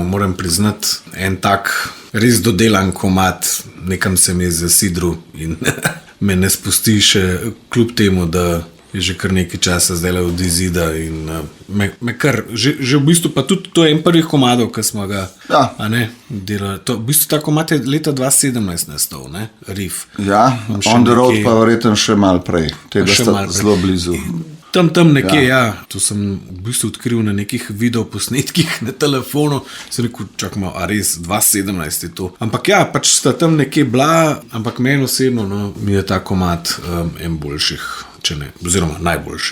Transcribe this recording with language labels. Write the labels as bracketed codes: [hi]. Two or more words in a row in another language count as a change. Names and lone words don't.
[sl] Moram priznati, en tak res dodelan komad, nekam se mi je zasidru in me ne spusti še kljub temu, da je že kar nekaj časa zdaj od izida in me kar, že v bistvu pa tudi to je en prvih komadov, ki smo ga delali. V bistvu ta komad je leta 2017 nastal, ne? Riff. Ja, On the road pa verjetno še malo prej. Tega sta zelo blizu. Tam nekje, to sem v bistvu odkril na nekih videoposnetkih na telefonu, sem rekel, čakaj, a res 2017 je to. Ampak pač sta tam nekje bila, ampak meni osebno mi je ta komad en boljših, če ne, oziroma najboljši.